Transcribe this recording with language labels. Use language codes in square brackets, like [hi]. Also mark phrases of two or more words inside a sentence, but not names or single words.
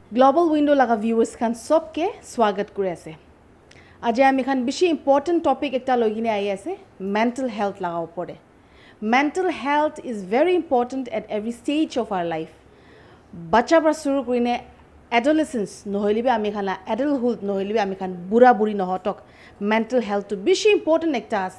[nag] Global Window laga viewers kan sobke swagat kuri ase. Aje ami khan bishi important topic ekta logine ai ase [en] mental health [nag] laga opore. [en] Mental health is very important at every stage of our life. [nag] Bacha pra suru kurine adolescence noholi be ami khan adulthood noholi be ami khan bura buri nohotok [en] mental health [nag] to bishi important ekta ase.